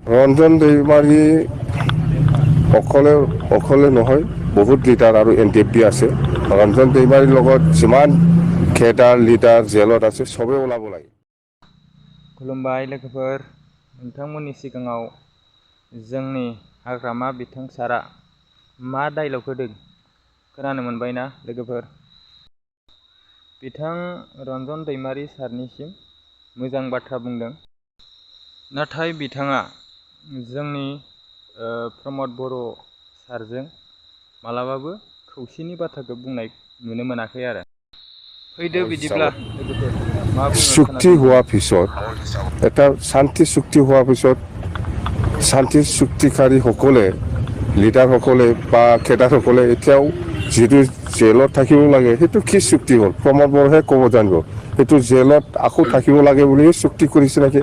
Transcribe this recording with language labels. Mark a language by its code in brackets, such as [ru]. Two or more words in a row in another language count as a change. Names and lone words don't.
[as] ৰঞ্জন দৈমাৰী অকলে নহয়, বহুত লিডাৰ আৰু NDFB আছে। ৰঞ্জন দৈমাৰীৰ লগত যিমান খেদাৰ লিডাৰ জেলত আছে সবে ওলাব লাগে। [brx] खुलुमबाय लोगोफोर, नोंथांमोननि सिगाङाव जोंनि हाग्रामा बिथां सारा मा डायलग होदों खोनानो मोनबायना लोगोफोर। बिथां रन्जन दैमारी सारनिसिम मोजां बाथ्रा बुंदों, नाथाय बिथाङा जोंनि प्रमद बर' सारजों मालाबाबो खौसेनि बाथ्राखौ बुंनाय नुनो मोनाखै आरो। फैदो बिदिब्ला लोगोफोर मा बुङो [as] চুক্তি হোৱাৰ পিছত এটা শান্তি চুক্তি হোৱাৰ পিছত শান্তি চুক্তিকাৰীসকলে লিডাৰসকলে বা খেদাৰসকলে এতিয়াও যিটো জেলত থাকিব লাগে সেইটো কি চুক্তি হ'ল প্ৰমোদ বৰহে ক'ব জানিব। সেইটো জেলত আকৌ থাকিব লাগে বুলি চুক্তি কৰিছে নেকি?